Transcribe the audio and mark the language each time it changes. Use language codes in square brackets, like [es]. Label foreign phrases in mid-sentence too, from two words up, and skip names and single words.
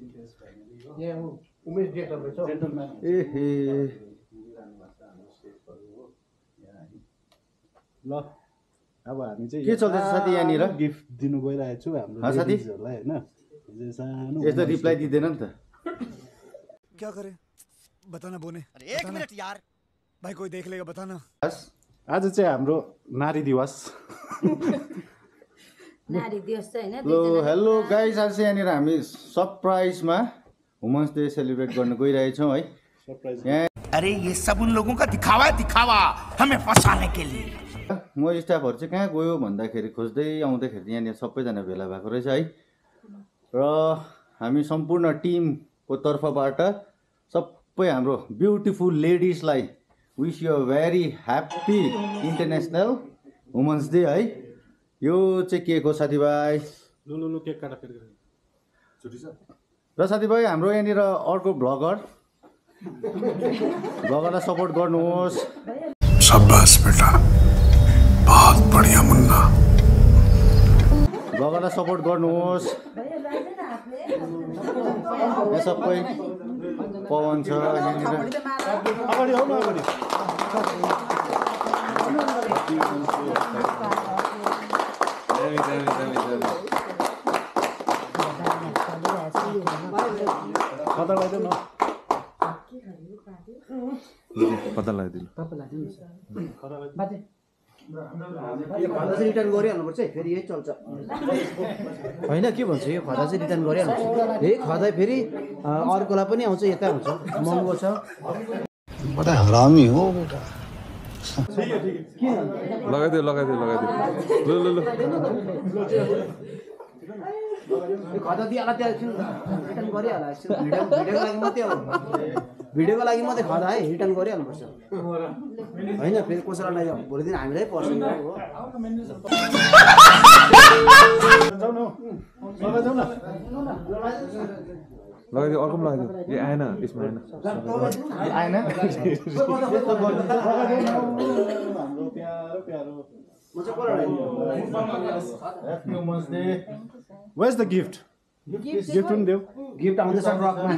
[ne] उमेश डे चल्दैछ एहे ल अब हामी चाहिँ के चल्दैछ साथी यहाँनिर गिफ्ट दिनु गइरहेको छु हाम्रो साथी लेडिजहरुलाई हैन सानो यस्तो रिप्लाई दिदैन नि त [hi] क्या करें बताना बोने अरे एक मिनट यार भाई कोई देख लेगा बताना [ne] आज चाहिँ हाम्रो नारी दिवस नारी दिवस चाहिँ हैन लो [en] hello guys [ne] आज चाहिँ यहाँनिर हामी सरप्राइजमा [en] women's day celebrate [ne] गर्न गइरहेछौँ है सरप्राइज [hi] अरे ये सब उन लोगों का दिखावा है दिखावा हमें फंसाने के लिए [ne] म स्टाफहरु चाहिँ कहाँ गयो भन्दाखेरि खोज्दै आउँदाखेरि यहाँनिर सबैजना भेला भएको रहेछ है र हामी सम्पूर्ण टिमको तर्फबाट सबै हाम्रो ब्युटिफुल लेडिजलाई [en] wish you very happy international women's day [ne] है यो चाहिँ के को साथीभाइ लु केक काटा फेरि छुट्टी छ र साथीभाइ हाम्रो यहाँनिर अर्को ब्लगरलाई सपोर्ट गर्नुहोस् [hi] शाबाश बेटा बहुत बढ़िया मुन्ना [ne] ब्लगरलाई सपोर्ट गर्नुहोस् यहाँ सबै पवन छ यहाँनिर अगाडि आउनु अगाडि कता लगाइदेऊ न पत्ता लगाइदिनु खदा चाहिँ रिटर्न गरिहाल्नुपर्छ है फेरि यही चल्छ होइन के भन्छ यो खदा चाहिँ रिटर्न गरिहाल्नुपर्छ यही खदा फेरि अर्कोलाई पनि आउँछ यता हुन्छ महँगो छ [hi] बड़ा हरामी हो बेटा [ne] लगाइदियो ल खदा दिइहाल्ला त्यहाँ एकछिन रिटर्न गरिहाल्ला एकछिन भिडियोको लागि मात्रै खदा है रिटर्न गरिहाल्नुपर्छ होइन फेरि कसैलाई भोलि दिन हामीलाई पर्छ नि हो लगाइदियो अर्को पनि लगाइदियो ए आएन यसमा आएन हाम्रो प्यारो प्यारो [en] Where's the gift? [ne] Gift पनि देऊ गिफ्ट आउँदैछ ट्रकमा